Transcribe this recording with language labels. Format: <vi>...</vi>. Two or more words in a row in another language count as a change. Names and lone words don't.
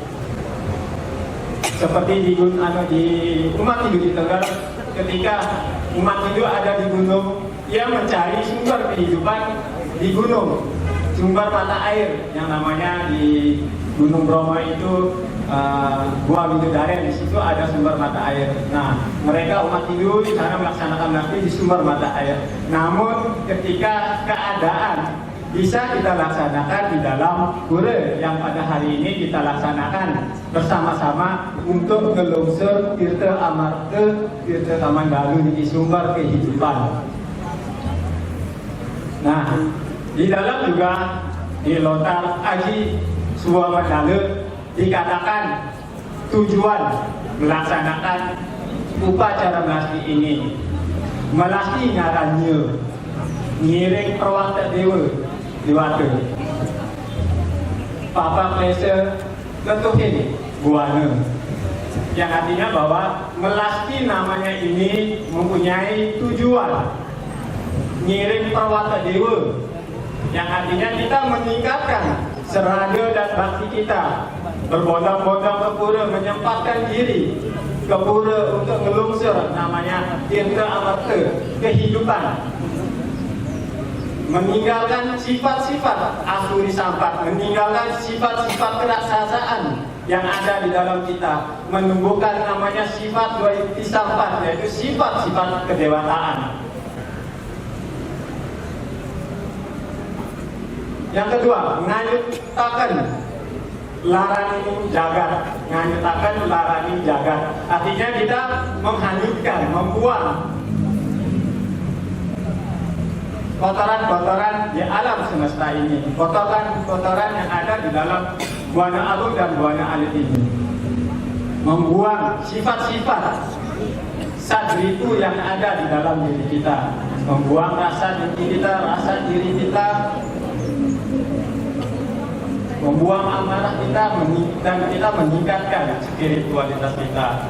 <id>Seperti di umat Hindu di Tengger, ketika umat Hindu ada di gunung, ia mencari sumber kehidupan di gunung, sumber mata air yang namanya di Gunung Bromo itu Gua Widodaren, di situ ada sumber mata air. Nah, mereka umat Hindu di sana melaksanakan bakti di sumber mata air. Namun ketika keadaan bisa kita laksanakan di dalam pura yang pada hari ini kita laksanakan bersama-sama untuk ngelungsur tirta amarta, tirta kamandalu di sumber kehidupan. Nah, di dalam juga di Lontar Aji Suwamandala dikatakan tujuan melaksanakan upacara melasti ini,</id> <kaw>melasti ngarannya ngiring perwata dewa diwata papa klesa letuhin buana,</kaw> <id>yang artinya bahwa melasti namanya ini mempunyai tujuan</id> <kaw>ngiring perwata dewa,</kaw> <id>yang artinya kita meningkatkan seraga dan bakti kita, berbondong-bondong ke pura, menyempatkan diri ke pura untuk ngelungsur namanya tirta amarta, kehidupan, meninggalkan sifat-sifat asuri sampat, meninggalkan sifat-sifat keraksasaan, yang ada di dalam kita, menumbuhkan namanya sifat dua iktisampat, yaitu sifat-sifat kedewataan. Yang kedua,</id> <kaw>nganyutaken larani jagat. Nganyutaken larani jagat.</kaw> <id>Artinya kita menghanyutkan, membuang kotoran-kotoran di alam semesta ini, kotoran-kotoran yang ada di dalam buana agung dan buana alit ini, membuang sifat-sifat sadriku yang ada di dalam diri kita, membuang rasa diri kita, membuang amarah kita, dan kita meningkatkan spiritualitas kita.</id>